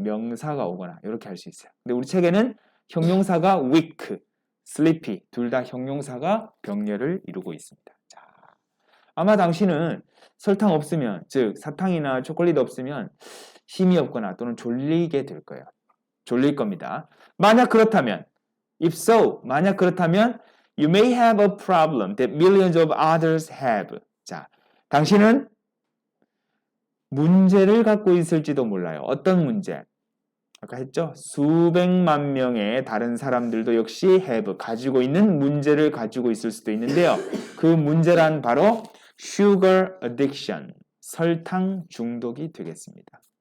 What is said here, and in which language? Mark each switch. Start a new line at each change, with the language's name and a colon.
Korean: 명사가 오거나 이렇게 할 수 있어요. 근데 우리 책에는 형용사가 weak, sleepy 둘 다 형용사가 병렬을 이루고 있습니다. 자, 아마 당신은 설탕 없으면, 즉 사탕이나 초콜릿 없으면 힘이 없거나 또는 졸리게 될 거예요. 졸릴 겁니다. 만약 그렇다면,
English: if so, 만약 그렇다면 you may have a problem that millions of others have.
Korean: 자, 당신은 문제를 갖고 있을지도 몰라요. 어떤 문제? 아까 했죠? 수백만 명의 다른 사람들도 역시 have, 가지고 있는 문제를 가지고 있을 수도 있는데요. 그 문제란 바로 sugar addiction, 설탕 중독이 되겠습니다.